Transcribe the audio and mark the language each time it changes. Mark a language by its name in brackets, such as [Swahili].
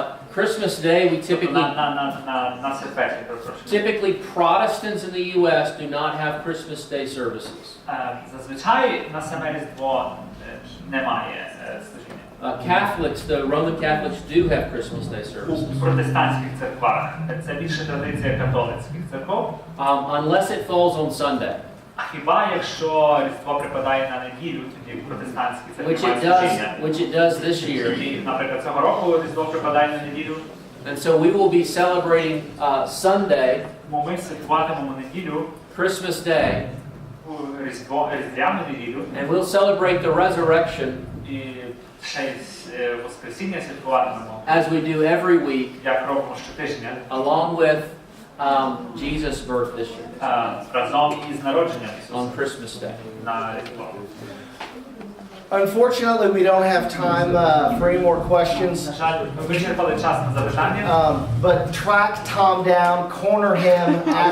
[English] Christmas Day we typically Protestants in the U.S. do not have Christmas Day services. [Ukrainian] Зазвичай на саме Різдво немає служіння. [English] Catholics, the Roman Catholics, do have Christmas Day services. [Ukrainian] У протестантських церквах це більше традиція католицьких церков. [English] Unless it falls on Sunday. [Ukrainian] Хіба якщо Різдво припадає на неділю, тоді протестантські церкви мають служіння. [English] Which it does this year. [Ukrainian] І, наприклад, цього року Різдво припадає на неділю. [English] And so we will be celebrating Sunday, [Ukrainian] Ми святкуватимемо неділю, [English] Christmas Day, [Ukrainian] Різдвяну неділю, [English] and we'll celebrate the resurrection [Ukrainian] і ще й Воскресіння святкуватимемо, [English] as we do every week, [Ukrainian] як робимо щотижня, [English] along with Jesus' birth this year [Ukrainian] разом із народженням [English] on [Ukrainian] Ісуса [English] Christmas Day. [Ukrainian] на Різдво. [English] Unfortunately, we don't have time for any more questions. [Ukrainian] На жаль, ми вичерпали час на запитання. [English] But track Tom down, corner him, ask